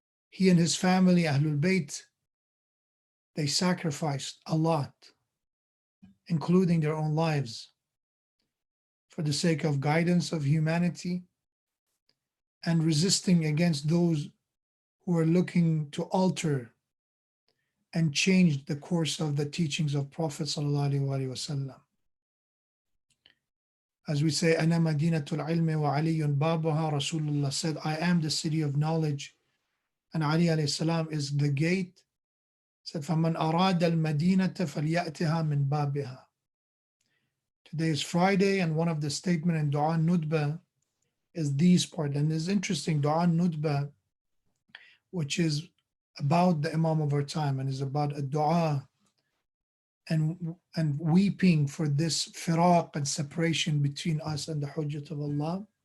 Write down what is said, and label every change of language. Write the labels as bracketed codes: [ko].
[en] He and his family, Ahlul Bayt, they sacrificed a lot, including their own lives, for the sake of guidance of humanity and resisting against those who are looking to alter and change the course of the teachings of Prophet sallallahu alaihi wasallam. As we say, [ar] Ana Madinatul Ilmi wa Aliyun Babaha, [en] Rasulullah said, I am the city of knowledge, and Ali alayhi salam is the gate. [ar] Said, فَمَنْ أَرَادَ الْمَدِينَةَ فَلْيَأْتِهَا مِنْ بَابِهَا. [en] Today is Friday, and one of the statement in Dua Nudba is these part. And it's interesting, Dua Nudba, which is about the Imam of our time, and is about a dua and weeping for this firaq and separation between us and the Hujjat of Allah.